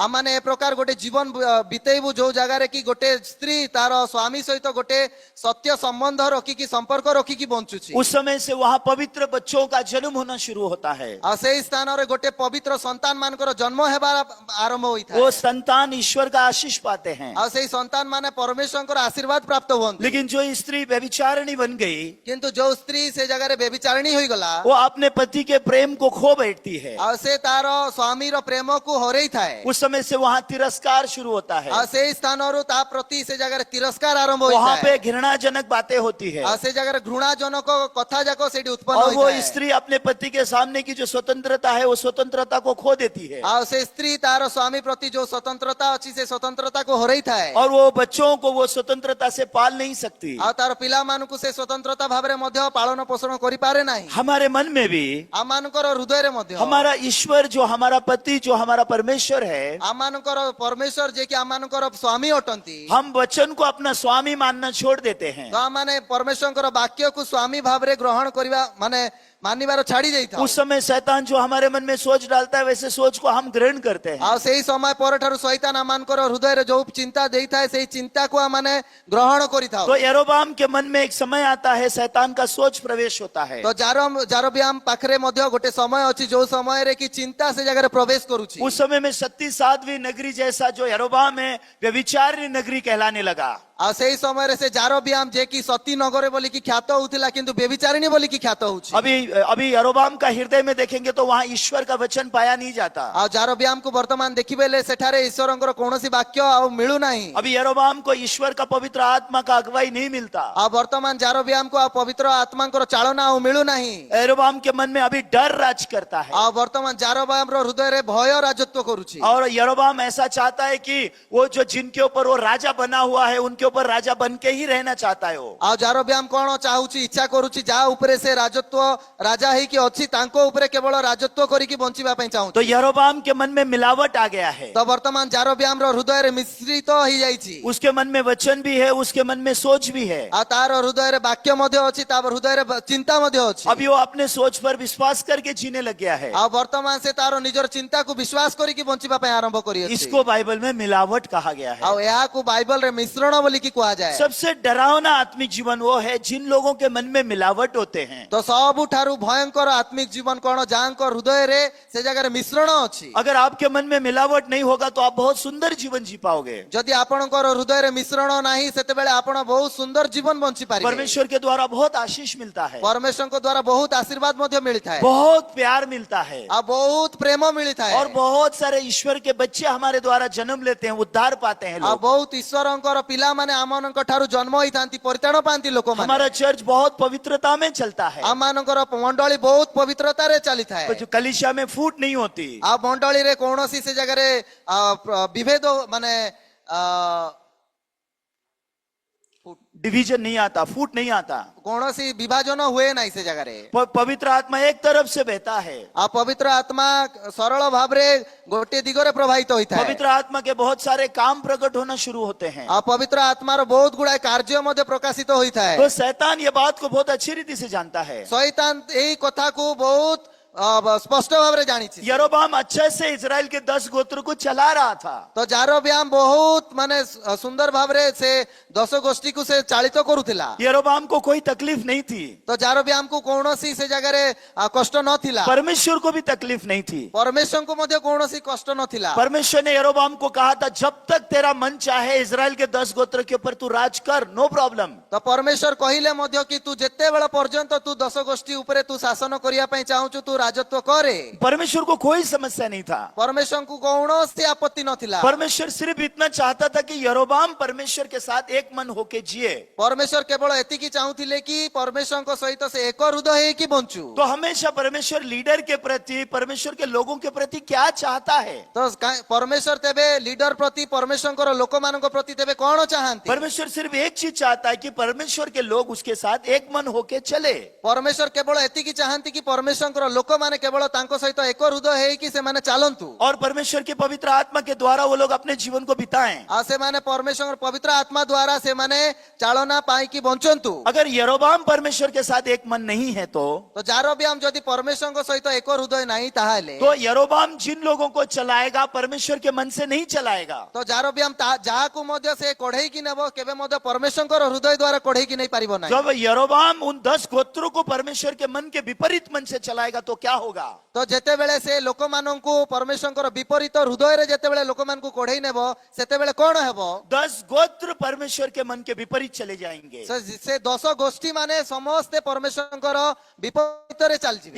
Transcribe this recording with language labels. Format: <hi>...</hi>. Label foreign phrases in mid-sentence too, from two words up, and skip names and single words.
<or>ଆମେମାନେ ଏ ପ୍ରକାର ଗୋଟେ ଜୀବନ ବିତେଇବୁ ଯୋ ଜଗହ ରେ କି ଗୋଟେ ସ୍ତ୍ରୀ ତାର ସ୍ୱାମୀ ସହିତ ଗୋଟେ ସତ୍ୟ ସମ୍ବନ୍ଧ ରଖି କି ସମ୍ପର୍କ ରଖି କି ବଞ୍ଚୁଛି।</or> <hi>उस समय से वहाँ पवित्र बच्चों का जन्म होना शुरू होता है।</hi> <or>ଆ ସେ ସ୍ଥାନ ରେ ଗୋଟେ ପବିତ୍ର ସନ୍ତାନ ମାନକର ଜନ୍ମ ହେବା ଆରମ୍ଭ ହୋଇଥା।</or> <hi>वो संतान ईश्वर का आशीष पाते हैं।</hi> <or>ଆଉ ସେଇ ସନ୍ତାନ ମାନେ ପରମେଶ୍ୱରଙ୍କର ଆଶୀର୍ବାଦ ପ୍ରାପ୍ତ ହୁଅନ୍ତି।</or> <hi>लेकिन जो स्त्री व्यभिचारिणी बन गई,</hi> <or>କିନ୍ତୁ ଯୋଉ ସ୍ତ୍ରୀ ସେ ଜାଗାରେ ବ୍ୟଭିଚାରିଣୀ ହୋଇଗଲା,</or> <hi>वो अपने पति के प्रेम को खो बैठती है।</hi> <or>ଆଉ ସେ ତାର ସ୍ୱାମୀର ପ୍ରେମକୁ ହରେଇଥାଏ।</or> <hi>उस समय से वहां तिरस्कार शुरू होता है,</hi> <or>ଆଉ ସେଇ ସ୍ଥାନରୁ ତା ପ୍ରତି ସେ ଜାଗାରେ ତିରସ୍କାର ଆରମ୍ଭ</or> <hi>वहां</hi> <or>ହୋଇଥାଏ।</or> <hi>पे घृणाजनक बातें होती है।</hi> <or>ଆଉ ସେ ଜାଗାରେ ଘୃଣାଜନକ କଥା ଯାକ ସେଠି ଉତ୍ପନ୍ନ</or> <hi>और वो</hi> <or>ହୋଇଥାଏ।</or> <hi>स्त्री अपने पति के सामने की जो स्वतंत्रता है, वो स्वतंत्रता को खो देती है।</hi> <or>ଆଉ ସେ ସ୍ତ୍ରୀ ତାର ସ୍ୱାମୀ ପ୍ରତି ଯୋଉ ସ୍ୱତନ୍ତ୍ରତା ଅଛି ସେ ସ୍ୱତନ୍ତ୍ରତାକୁ ହରେଇଥାଏ।</or> <hi>और वो बच्चों को वो स्वतंत्रता से पाल नहीं सकती।</hi> <or>ଆଉ ତାର ପିଲାମାନଙ୍କୁ ସେ ସ୍ୱତନ୍ତ୍ରତା ଭାବରେ ମଧ୍ୟ ପାଳନ ପୋଷଣ କରିପାରେ ନାହିଁ।</or> <hi>हमारे मन में भी</hi> <or>ଆମମାନଙ୍କର ହୃଦୟରେ ମଧ୍ୟ</or> <hi>हमारा ईश्वर, जो हमारा पति, जो हमारा परमेश्वर है,</hi> <or>ଆମମାନଙ୍କର ପରମେଶ୍ୱର ଯିଏକି ଆମମାନଙ୍କର ସ୍ୱାମୀ ଅଟନ୍ତି,</or> <hi>हम वचन को अपना स्वामी मानना छोड़ देते हैं।</hi> <or>ତ ଆମମାନେ ପରମେଶ୍ୱରଙ୍କର ବାକ୍ୟକୁ ସ୍ୱାମୀ ଭାବରେ ଗ୍ରହଣ କରିବା ମାନେ ମାନିବାର ଛାଡି ଦେଇଥାଉ।</or> <hi>उस समय शैतान जो हमारे मन में सोच डालता है, वैसे सोच को हम ग्रहण करते हैं।</hi> <or>ଆଉ ସେଇ ସମୟ ପରଠାରୁ ଶୈତାନ ଆମମାନଙ୍କର ହୃଦୟରେ ଯୋଉ ଚିନ୍ତା ଦେଇଥାଏ ସେଇ ଚିନ୍ତାକୁ ଆମମାନେ ଗ୍ରହଣ କରିଥାଉ।</or> <hi>तो यरोबाम के मन में एक समय आता है, शैतान का सोच प्रवेश होता है।</hi> <or>ତ ଜାରବିଆମ ପାଖରେ ମଧ୍ୟ ଗୋଟେ ସମୟ ଅଛି ଯୋଉ ସମୟରେ କି ଚିନ୍ତା ସେ ଜାଗାରେ ପ୍ରବେଶ କରୁଛି।</or> <hi>उस समय में 37वीं नगरी जैसा जो यरोबाम है, व्यभिचारिणी नगरी कहलाने लगा।</hi> <or>ଆଉ ସେଇ ସମୟରେ ସେ ଜାରବିଆମ ଯେ କି ସତୀ ନଗର ବୋଲିକି ଖ୍ୟାତ ହଉଥିଲା, କିନ୍ତୁ ବ୍ୟଭିଚାରିଣୀ ବୋଲିକି ଖ୍ୟାତ ହଉଛି।</or> <hi>अभी यरोबाम का हृदय में देखेंगे तो वहां ईश्वर का वचन पाया नहीं जाता।</hi> <or>ଆଉ ଜାରବିଆମକୁ ବର୍ତ୍ତମାନ ଦେଖିବେଲେ ସେଠାରେ ଈଶ୍ୱରଙ୍କର କୌଣସି ବାକ୍ୟ ଆଉ ମିଳୁନାହିଁ।</or> <hi>अभी यरोबाम को ईश्वर का पवित्र आत्मा का अगुवाई नहीं मिलता।</hi> <or>ଆଉ ବର୍ତ୍ତମାନ ଜାରବିଆମକୁ ଆଉ ପବିତ୍ର ଆତ୍ମାଙ୍କର ଚାଳନା ଆଉ ମିଳୁନାହିଁ।</or> <hi>यरोबाम के मन में अभी डर राज करता है।</hi> <or>ଆଉ ବର୍ତ୍ତମାନ ଜାରବିଆମର ହୃଦୟରେ ଭୟ ରାଜତ୍ୱ କରୁଛି।</or> <hi>और यरोबाम ऐसा चाहता है कि वो जो जिनके ऊपर वो राजा बना हुआ है, उनके ऊपर राजा बन के ही रहना चाहता है वो।</hi> <or>ଆଉ ଜାରବିଆମ କଣ ଚାହୁଛି, ଇଚ୍ଛା କରୁଛି ଯାହା ଉପରେ ସେ ରାଜତ୍ୱ ରାଜା ହେଇକି ଅଛି ତାଙ୍କ ଉପରେ କେବଳ ରାଜତ୍ୱ କରିକି ବଞ୍ଚିବା ପାଇଁ ଚାହୁଁଛି।</or> <hi>तो यरोबाम के मन में मिलावट आ गया है।</hi> <or>ତ ବର୍ତ୍ତମାନ ଜାରବିଆମର ହୃଦୟରେ ମିଶ୍ରିତ ହେଇଯାଇଛି।</or> <hi>उसके मन में वचन भी है, उसके मन में सोच भी है।</hi> <or>ଆଉ ତାର ହୃଦୟରେ ବାକ୍ୟ ମଧ୍ୟ ଅଛି, ତା ହୃଦୟରେ ଚିନ୍ତା ମଧ୍ୟ ଅଛି।</or> <hi>अभी वो अपने सोच पर विश्वास करके जीने लग गया है।</hi> <or>ଆଉ ବର୍ତ୍ତମାନ ସେ ତାର ନିଜର ଚିନ୍ତାକୁ ବିଶ୍ୱାସ କରିକି ବଞ୍ଚିବା ପାଇଁ ଆରମ୍ଭ କରିଅଛି।</or> <hi>इसको बाइबल में मिलावट कहा गया है।</hi> <or>ଆଉ ଏହାକୁ ବାଇବଲରେ ମିଶ୍ରଣ ବୋଲିକି କୁହାଯାଏ।</or> <hi>सबसे डरावना आत्मिक जीवन वो है जिन लोगों के मन में मिलावट होते हैं।</hi> <or>ତ ସବୁଠାରୁ ଭୟଙ୍କର ଆତ୍ମିକ ଜୀବନ କଣ, ଯାହାଙ୍କ ହୃଦୟରେ ସେ ଜାଗାରେ ମିଶ୍ରଣ ଅଛି।</or> <hi>अगर आपके मन में मिलावट नहीं होगा तो आप बहुत सुंदर जीवन जी पाओगे।</hi> <or>ଯଦି ଆପଣଙ୍କର ହୃଦୟରେ ମିଶ୍ରଣ ନାହିଁ ସେତେବେଳେ ଆପଣ ବହୁତ ସୁନ୍ଦର ଜୀବନ ବଞ୍ଚି ପାରିବେ।</or> <hi>परमेश्वर के द्वारा बहुत आशीष मिलता है,</hi> <or>ପରମେଶ୍ୱରଙ୍କ ଦ୍ୱାରା ବହୁତ ଆଶୀର୍ବାଦ ମଧ୍ୟ ମିଳିଥାଏ,</or> <hi>बहुत प्यार मिलता है,</hi> <or>ଆଉ ବହୁତ ପ୍ରେମ ମିଳିଥାଏ,</or> <hi>और बहुत सारे ईश्वर के बच्चे हमारे द्वारा जन्म लेते हैं, उद्धार पाते हैं</hi> <or>ଆଉ</or> <hi>लोग।</hi> <or>ବହୁତ ଈଶ୍ୱରଙ୍କର ପିଲାମାନେ ଆମମାନଙ୍କ ଠାରୁ ଜନ୍ମ ହୋଇଥାନ୍ତି, ପରିତ୍ରାଣ ପାଆନ୍ତି ଲୋକମାନେ।</or> <hi>हमारा चर्च बहुत पवित्रता में चलता है।</hi> <or>ଆମମାନଙ୍କର ମଣ୍ଡଳୀ ବହୁତ ପବିତ୍ରତାରେ ଚାଲିଥାଏ।</or> <hi>जो कलीसिया में फूट नहीं होती,</hi> <or>ଆଉ ମଣ୍ଡଳୀରେ କୌଣସି ସେ ଜାଗାରେ ବିଭେଦ ମାନେ</or> <hi>डिवीजन नहीं आता, फूट नहीं आता।</hi> <or>କୌଣସି ବିଭାଜନ ହୁଏ ନାହିଁ ସେ ଜାଗାରେ।</or> <hi>पवित्र आत्मा एक तरफ से बहता है।</hi> <or>ଆଉ ପବିତ୍ର ଆତ୍ମା ସରଳ ଭାବରେ ଗୋଟିଏ ଦିଗରେ ପ୍ରବାହିତ ହୋଇଥାଏ।</or> <hi>पवित्र आत्मा के बहुत सारे काम प्रकट होना शुरू होते हैं।</hi> <or>ଆଉ ପବିତ୍ର ଆତ୍ମାର ବହୁତ ଗୁଡାଏ କାର୍ଯ୍ୟ ମଧ୍ୟ ପ୍ରକାଶିତ ହୋଇଥାଏ।</or> <hi>तो शैतान ये बात को बहुत अच्छी रीति से जानता है।</hi> <or>ଶୈତାନ ଏହି କଥାକୁ ବହୁତ ସ୍ପଷ୍ଟ ଭାବରେ ଜାଣିଛି।</or> <hi>यरोबाम अच्छे से इजराइल के 10 गोत्र को चला रहा था।</hi> <or>ତ ଜାରବିଆମ ବହୁତ ମାନେ ସୁନ୍ଦର ଭାବରେ ସେ 10 ଗୋଷ୍ଠୀକୁ ସେ ଚାଳିତ କରୁଥିଲା।</or> <hi>यरोबाम को कोई तकलीफ नहीं थी,</hi> <or>ତ ଜାରବିଆମକୁ କୌଣସି ସେ ଜାଗାରେ କଷ୍ଟ ନଥିଲା,</or> <hi>परमेश्वर को भी तकलीफ नहीं थी।</hi> <or>ପରମେଶ୍ୱରଙ୍କୁ ମଧ୍ୟ କୌଣସି कष्ट ନଥିଲା।</or> <hi>परमेश्वर ने यरोबाम को कहा था, जब तक तेरा मन चाहे इजराइल के 10 गोत्र के ऊपर तू राज कर,</hi> <en>no problem.</en> <or>ତ ପରମେଶ୍ୱର କହିଲେ ମଧ୍ୟ କି ତୁ ଯେତେବେଳେ ପର୍ଯ୍ୟନ୍ତ ତୁ 10 ଗୋଷ୍ଠୀ ଉପରେ ତୁ ଶାସନ କରିବା ପାଇଁ ଚାହୁଁଛୁ ତୁ ରାଜତ୍ୱ କରେ।</or> <hi>परमेश्वर को कोई समस्या नहीं था।</hi> <or>ପରମେଶ୍ୱରଙ୍କୁ କୌଣସି ଆପତ୍ତି ନଥିଲା।</or> <hi>परमेश्वर सिर्फ इतना चाहता था कि यरोबाम परमेश्वर के साथ एक मन होके जिए।</hi> <or>ପରମେଶ୍ୱର କେବଳ ଏତିକି ଚାହୁଁଥିଲେ କି ପରମେଶ୍ୱରଙ୍କ ସହିତ ସେ ଏକ ହୃଦୟ ହେଇକି ବଞ୍ଚୁ।</or> <hi>तो हमेशा परमेश्वर लीडर के प्रति, परमेश्वर के लोगों के प्रति क्या चाहता है?</hi> <or>ତ ପରମେଶ୍ୱର ତେବେ ଲିଡର ପ୍ରତି, ପରମେଶ୍ୱରଙ୍କର ଲୋକମାନଙ୍କ ପ୍ରତି ତେବେ କଣ ଚାହାନ୍ତି?</or> <hi>परमेश्वर सिर्फ एक चीज चाहता है कि परमेश्वर के लोग उसके साथ एक मन होके चले।</hi> <or>ପରମେଶ୍ୱର କେବଳ ଏତିକି ଚାହାନ୍ତି କି ପରମେଶ୍ୱରଙ୍କର ଲୋକମାନେ କେବଳ ତାଙ୍କ ସହିତ ଏକ ହୃଦୟ ହେଇକି ସେମାନେ ଚାଲନ୍ତୁ।</or> <hi>और परमेश्वर के पवित्र आत्मा के द्वारा वो लोग अपने जीवन को बिताएं।</hi> <or>ଆଉ ସେମାନେ ପରମେଶ୍ୱରଙ୍କ ପବିତ୍ର ଆତ୍ମା ଦ୍ୱାରା ସେମାନେ ଚାଳନା ପାଇକି ବଞ୍ଚନ୍ତୁ।</or> <hi>अगर यरोबाम परमेश्वर के साथ एक मन नहीं है तो</hi> <or>ଜାରବିଆମ ଯଦି ପରମେଶ୍ୱରଙ୍କ ସହିତ ଏକ ହୃଦୟ ନାହିଁ ତାହେଲେ</or> <hi>तो यरोबाम जिन लोगों को चलाएगा परमेश्वर के मन से नहीं चलाएगा।</hi> <or>ତ ଜାରବିଆମ ଯାହାକୁ ମଧ୍ୟ ସେ କଢେଇକି ନେବ କେବେ ମଧ୍ୟ ପରମେଶ୍ୱରଙ୍କର ହୃଦୟ ଦ୍ୱାରା କଢେଇକି ନେଇ ପାରିବ ନାହିଁ।</or> <hi>जब यरोबाम उन 10 गोत्रों को परमेश्वर के मन के विपरीत मन से चलाएगा तो क्या होगा?</hi> <or>ତ ଯେତେବେଳେ ସେ ଲୋକମାନଙ୍କୁ ପରମେଶ୍ୱରଙ୍କର ବିପରୀତ ହୃଦୟ ଯେତେବେଳେ ଲୋକମାନଙ୍କୁ କଢେଇ ନେବ ସେତେବେଳେ କଣ ହେବ?</or> <hi>10 गोत्र परमेश्वर के मन के विपरीत चले जाएंगे।</hi> <or>ସେ 10 ଗୋଷ୍ଠୀ ମାନେ ସମସ୍ତେ ପରମେଶ୍ୱରଙ୍କର ବିପରୀତ ରେ ଚାଲି ଯିବେ।</or>